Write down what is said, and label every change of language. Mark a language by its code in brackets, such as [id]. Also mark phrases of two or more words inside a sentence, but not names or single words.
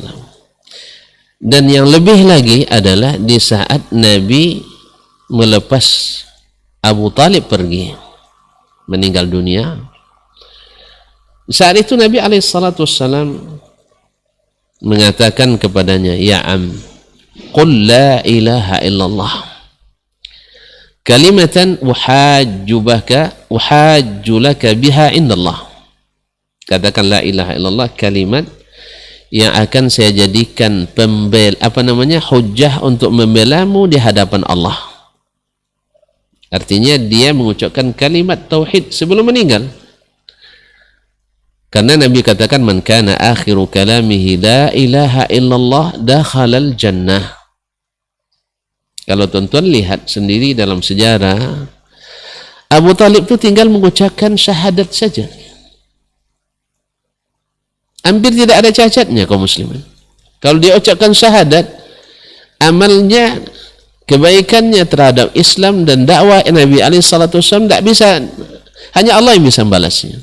[id] Dan yang lebih lagi adalah di saat Nabi melepas Abu Talib pergi, meninggal dunia, saat itu Nabi SAW mengatakan kepadanya, [ar] يا عم، قل لا إله إلا الله كلمة أحاج لك بها عند الله. [id] Katakan [ar] لا إله إلا الله, [id] kalimat yang akan saya jadikan hujjah untuk membelamu di hadapan Allah. Artinya dia mengucapkan kalimat tauhid sebelum meninggal. Karena Nabi katakan, [ar] من كان آخر كلامه لا إله إلا الله دخل الجنة. [id] Kalau tuan-tuan lihat sendiri dalam sejarah, Abu Talib itu tinggal mengucapkan syahadat saja. Hampir tidak ada cacatnya kaum muslimin. Kalau dia ucapkan syahadat, amalnya, kebaikannya terhadap Islam dan dakwah Nabi SAW tidak bisa, hanya Allah yang bisa membalasnya.